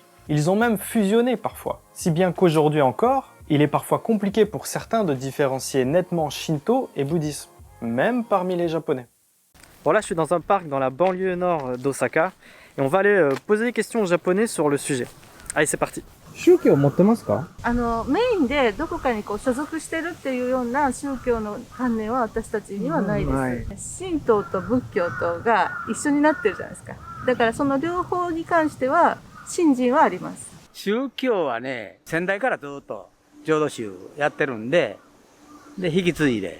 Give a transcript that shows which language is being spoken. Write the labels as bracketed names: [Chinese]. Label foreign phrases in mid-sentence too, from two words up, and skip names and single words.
[French] Ils ont même fusionné parfois, si bien qu'aujourd'hui encore, il est parfois compliqué pour certains de différencier nettement Shinto et bouddhisme, même parmi les Japonais. Bon là je suis dans un parc dans la banlieue nord d'Osaka, et on va aller poser des questions aux Japonais sur le sujet. Allez c'est parti. [Japanese] 宗教持ってますか？メインでどこかにこう所属してるっていうような宗教の観念は私たちにはないです。神道と仏教とが一緒になってるじゃないですか。だからその両方に関しては信心はあります。宗教はね、先代からずっと浄土宗やってるんで、引き継いで。